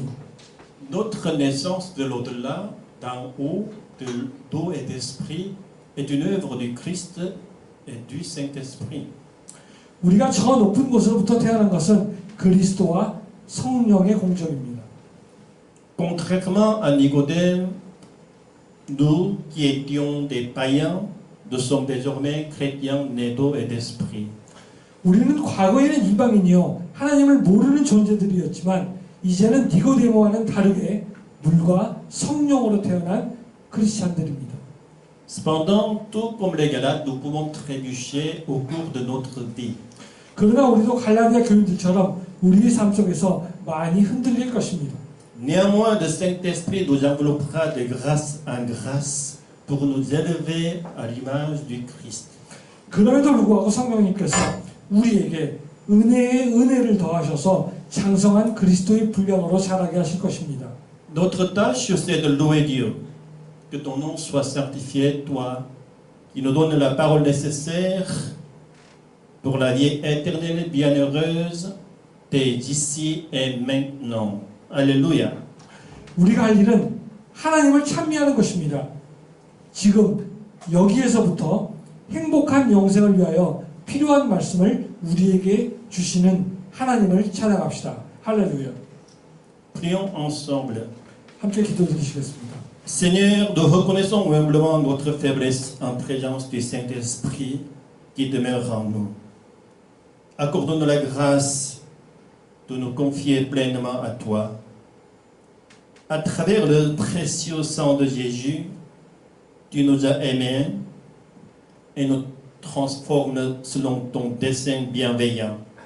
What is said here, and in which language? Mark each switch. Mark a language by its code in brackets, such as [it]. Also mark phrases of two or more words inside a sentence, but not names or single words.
[fr] Notre naissance de l'au-delà, d'en haut, d'eau et d'esprit, est une œuvre du Christ et du Saint-Esprit. [ko] 우리가 저 높은 곳으로부터 태어난 것은 그리스도와 성령의 공적입니다. [fr] Contrairement à Nicodème, nous qui étions des païens, nous sommes désormais chrétiens nés d'eau et d'esprit. [ko] 우리는 과거에는 이방인이요 하나님을 모르는 존재들이었지만 이제는 니고데모와는 다르게 물과 성령으로 태어난 크리스찬들입니다. [fr] Cependant, tout comme les Galates, nous pouvons trébucher au cours de notre vie. [ko] 그러나 우리도 갈라디아 교인들처럼 우리의 삶 속에서 많이 흔들릴 것입니다. [fr] Néanmoins, le Saint-Esprit nous enveloppera de grâce en grâce pour nous élever à l'image du Christ. [ko] 그럼에도 불구하고 성령님께서 우리에게 은혜의 은혜를 더하셔서 장성한 그리스도의 분량으로 자라게 하실 것입니다. [fr] Notre tâche, c'est de louer Dieu. Que ton nom soit sanctifié, toi, qui nous donne la parole nécessaire pour la vie éternelle bienheureuse dès ici et maintenant. Alléluia. [ko] 우리가 할 일은 하나님을 찬미하는 것입니다. 지금 여기에서부터 행복한 영생을 위하여 필요한 말씀을 우리에게 주시는 하나님을 찬양합시다. 할렐루야. [fr] Prions ensemble. [ko] 함께 기도드리시겠습니다. [fr] Seigneur, nous reconnaissons humblement notre faiblesse en présence du Saint-Esprit qui demeure en nous. Accorde-nous la grâce de nous confier pleinement à toi. À travers le précieux sang de Jésus, tu nous as aimés et nous transformes selon ton dessein bienveillant.